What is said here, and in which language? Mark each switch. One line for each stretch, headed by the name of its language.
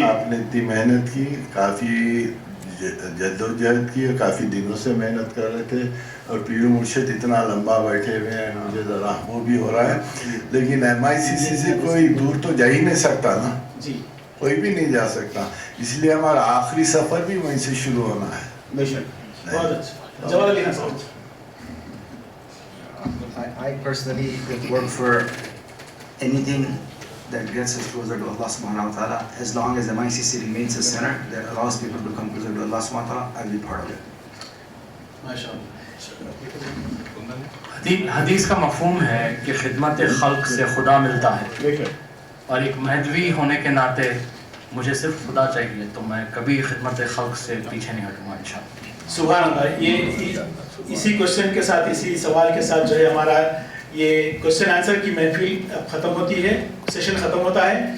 Hindi: आपने इतनी मेहनत की, काफ़ी जद्दोजहद की, काफ़ी दिनों से मेहनत कर रहे थे और पीर मुर्शिद इतना लंबा बैठे हुए हैं, मुझे ज़रा वो भी हो रहा है। लेकिन MICC से कोई दूर तो जा ही नहीं सकता ना जी, कोई भी नहीं जा सकता, इसलिए हमारा आखिरी सफ़र भी वहीं से शुरू होना है। बेशक, बहुत अच्छा। जवाद अली खान साहब।
English: I personally would work for anything that gets us closer to Allah subhanahu wa ta'ala. As long as MICC remains a center that allows people to come closer to Allah subhanahu wa ta'ala, I'll be part of it.
Hindi: माशाअल्लाह। हदीस का मफहूम है कि खिदमत खल्क से खुदा मिलता है, और एक महदवी होने के नाते मुझे सिर्फ खुदा चाहिए, तो मैं कभी खिदमत खल्क से पीछे नहीं हटूंगा इंशाअल्लाह। सुभान अल्लाह। ये इसी क्वेश्चन के साथ, इसी सवाल के साथ जो है हमारा ये क्वेश्चन आंसर की महफिल अब ख़त्म होती है, सेशन ख़त्म होता है।